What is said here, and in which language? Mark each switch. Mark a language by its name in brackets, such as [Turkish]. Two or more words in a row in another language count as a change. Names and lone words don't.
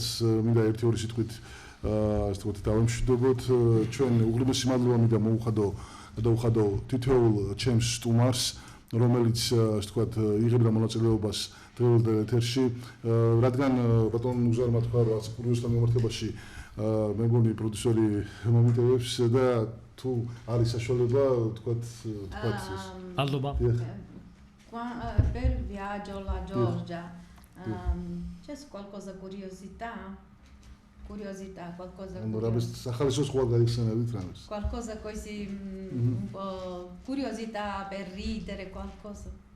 [Georgian] მინდა 1-2 სიტყვით ასე ვთქვათ დავემშვიდობოთ, ჩვენ უღრმესი მადლობა მინდა მოუხადო თითოეულ ჩემს სტუმარს, რომელიც ასე ვთქვათ იღებდა მონაწილეობას დღევანდელ ეთერში, რადგან ბატონ უზარმა თქვა, რომ ასე კურიოზთან მიმართებაში მე მგონი პროდიუსერი მომიტევებს და თუ არის საშუალება ვთქვათ მადლობა. [Italian] Per viaggio alla Georgia c'è qualcosa curiosità, qualcosa qualcosa così un po' curiosità per ridere, qualcosa.